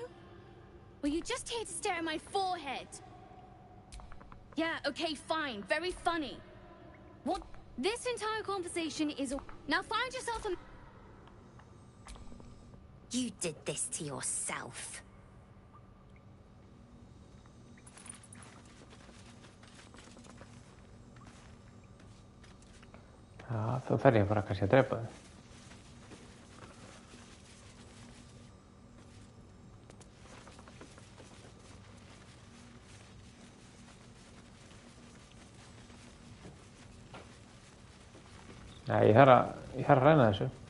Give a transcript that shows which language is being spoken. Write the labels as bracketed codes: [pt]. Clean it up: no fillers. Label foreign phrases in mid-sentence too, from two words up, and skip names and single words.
[en] Were you just here to stare at my forehead? Yeah, okay, fine. Very funny. What? This entire conversation is a... Now find yourself a... You did this to yourself. [is] Já, þá þarf ég bara kannski að drepa þau. Nei, ég þarf að ræna þessu.